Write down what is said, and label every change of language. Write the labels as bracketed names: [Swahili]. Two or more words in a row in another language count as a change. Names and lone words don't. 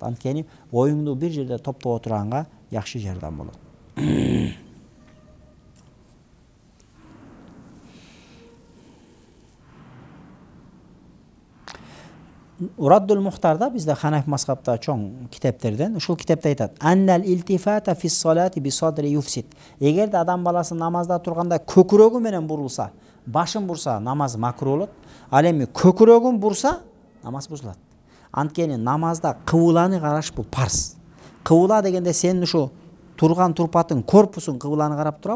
[Kyrgyz] Анткени оюңду бир жерде топтоп отурганга жакшы жардам болот. Ураддул Мухтарда бизде Ханафи мазхабта чоң китептерден ушул китепте айтат: [Arabic] "أن الالتفات في الصلاة بصدره يفسد." [Kyrgyz] Эгерде адам баласы намазда турганда көкүрөгү менен бурулса, башын бурса, намаз макруh болот. Ал эми көкүрөгүн бурса, намаз бузулат. Анткени намазда кыбыланы караш бул парз. Кыбыла дегенде сенин ушу турган турпатың, корпусуң кыбыланы карап турабы?